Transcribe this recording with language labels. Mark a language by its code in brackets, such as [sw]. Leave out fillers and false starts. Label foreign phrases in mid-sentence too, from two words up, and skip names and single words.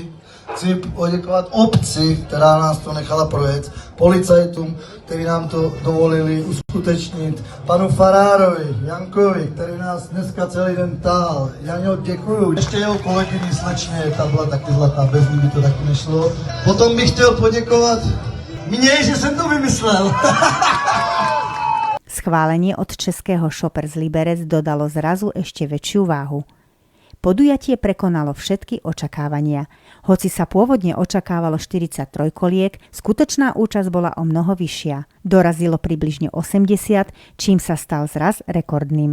[cs] Chci poděkovat obci, která nás to nechala projet, policajtům, kteří nám to dovolili uskutečnit, panu Farárovi, Jankovi, který nás dneska celý den tahal. Jaňo, děkuju. Ještě jeho kolegyni slečně, ta byla taky zlatá, bez ní by to taky nešlo. Potom bych chtěl poděkovat mně, že jsem to vymyslel. [sk] Schválenie od českého Shoppers Liberec dodalo zrazu ešte väčšiu váhu. Podujatie prekonalo všetky očakávania. Hoci sa pôvodne očakávalo 43 koliek, skutočná účasť bola o mnoho vyššia. Dorazilo približne 80, čím sa stal zraz rekordným.